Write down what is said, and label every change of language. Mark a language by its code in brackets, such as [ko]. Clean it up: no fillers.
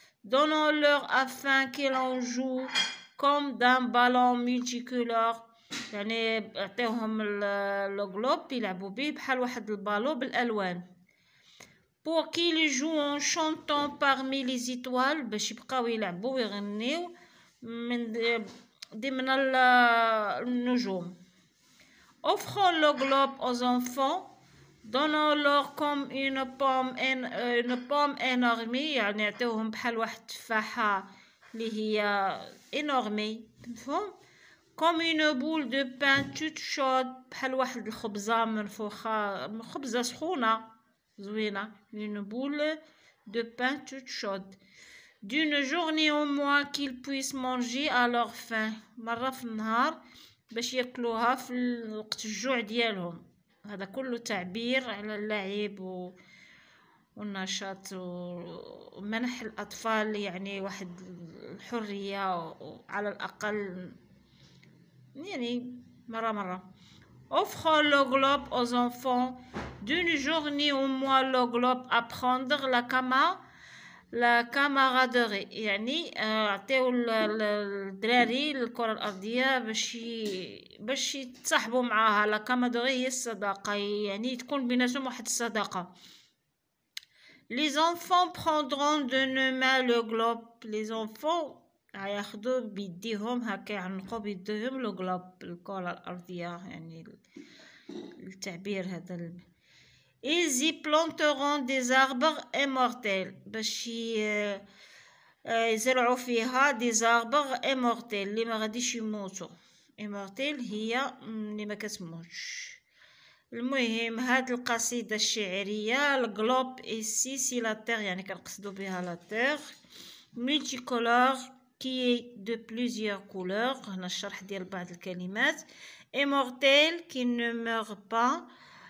[fr] donnons leur afin qu'ils en jouent comme d'un ballon multicolore. [ar] يعني اعطيوهم الجلوب يلعبوا به بحال واحد البالو بالالوان. [fr] pour qu'ils jouent en chantant parmi les étoiles [ar] باش يبقاو يلعبوا ويغنيو من ضمن النجوم. [fr] offrons le globe aux enfants donnons-leur comme une pomme énorme. [ar] يعني يعطيوهم بحال واحد التفاحة اللي هي énorme. مفهوم؟ [fr] comme une boule de pain toute chaude [ar] بحال واحد الخبزة منفوخة، خبزة سخونة زوينة. [fr] une boule de pain toute chaude. d'une journée au moins qu'ils puissent manger à leur faim. [ar] مرة في النهار باش ياكلوها في وقت الجوع ديالهم. هذا كله تعبير على اللعب والنشاط ومنح الأطفال يعني واحد الحرية على الأقل يعني مرة. [fr] offrons le globe aux enfants d'une journée au moins le globe apprendre la camaraderie. [ar] يعني عطيو الدراري الكرة الأرضية باش يتصاحبوا معاها. لا camaraderie هي الصداقة، يعني تكون بيناتهم واحد الصداقة. [fr] les enfants prendront de nos mains le globe. les enfants [ar] ياخذوا بيديهم هكا، يعنقوا بيديهم لو جلوب الكرة الأرضية. يعني التعبير هذا. [fr] ils y planteront des arbres immortels [ar] باش يزرعوا فيها [fr] des arbres immortels [ar] اللي ما غاديش يموتوا. immortel هي اللي ما كتموتش. المهم هاد القصيدة الشعرية الجلوب [fr] ici c'est la terre، [ar] يعني كنقصدوا بها [fr] لا terre multicolore qui est de plusieurs couleurs. [ar] هنا الشرح ديال بعض الكلمات. [fr] immortel qui ne meurt pas.